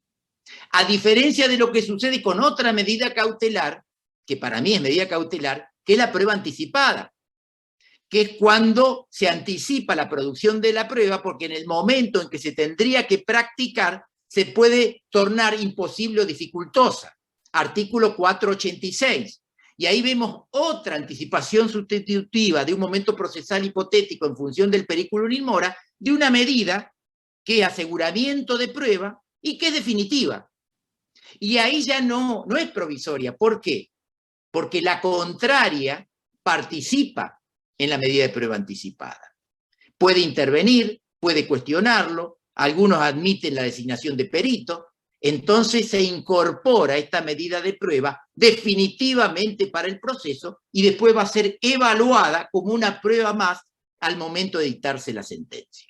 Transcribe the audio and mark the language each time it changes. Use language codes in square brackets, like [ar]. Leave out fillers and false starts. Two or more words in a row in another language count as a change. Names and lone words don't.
[es] A diferencia de lo que sucede con otra medida cautelar, que para mí es medida cautelar, que es la prueba anticipada, que es cuando se anticipa la producción de la prueba, porque en el momento en que se tendría que practicar, se puede tornar imposible o dificultosa. Artículo 486. Y ahí vemos otra anticipación sustitutiva de un momento procesal hipotético en función del [la] periculum in mora, [es] de una medida que es aseguramiento de prueba y que es definitiva. Y ahí ya no es provisoria. ¿Por qué? Porque la contraria participa en la medida de prueba anticipada. Puede intervenir, puede cuestionarlo, algunos admiten la designación de perito, entonces se incorpora esta medida de prueba definitivamente para el proceso y después va a ser evaluada como una prueba más al momento de dictarse la sentencia.